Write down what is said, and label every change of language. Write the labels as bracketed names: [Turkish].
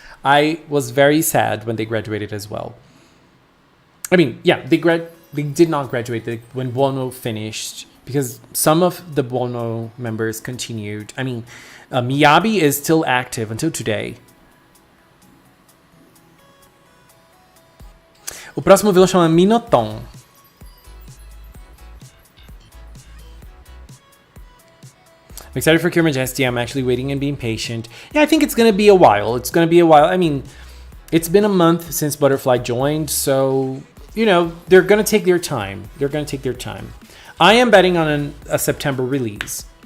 [English] I was very sad when they graduated as well. I mean, yeah, they did not graduate when Bono finished, because some of the Bono members continued. I mean, Miyabi is still active until today. [Portuguese] O próximo vilão chama Minoton. [English] I'm excited for Cure Majesty. I'm actually waiting and being patient. Yeah, I think it's going to be a while. It's going to be a while. I mean, it's been a month since Butterfly joined, so, you know, they're going to take their time. They're going to take their time. I am betting on a September release.